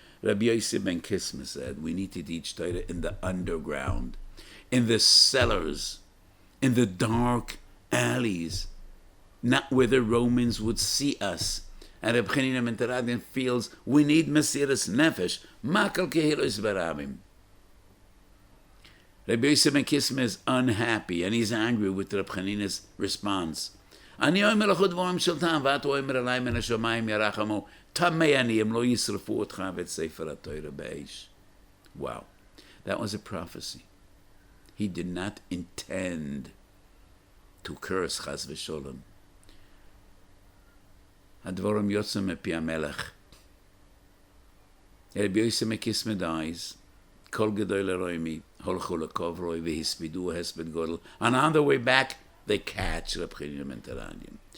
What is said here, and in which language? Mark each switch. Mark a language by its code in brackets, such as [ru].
[en] Rabbi Yosef ben Kisma said, we need to teach Torah in the underground, in the cellars, in the dark alleys, not where the Romans would see us. And Reb Chanina ben Teradion feels we need Mesiras Nefesh, Makal Kehilos Barabim. Rabbi Yosef ben Kisma is unhappy and he's angry with Reb Chanina's response. [he] אני אומר לך דברים של טעם, ואתה אומר עליי מן השמיים ירחמו, טמא אני, הם לא ישרפו אותך ואת ספר התורה באש. [en] Wow, that was a prophecy. He did not intend to curse חס ושלום. [he] הדברים יוצאים מפי המלך. רבי יוסף בן קיסמא dies, כל גדול הרומי הולכו לקוברוי והספידו הספד גודל, [en] and on the way back, they catch Reb Chanina ben Teradion.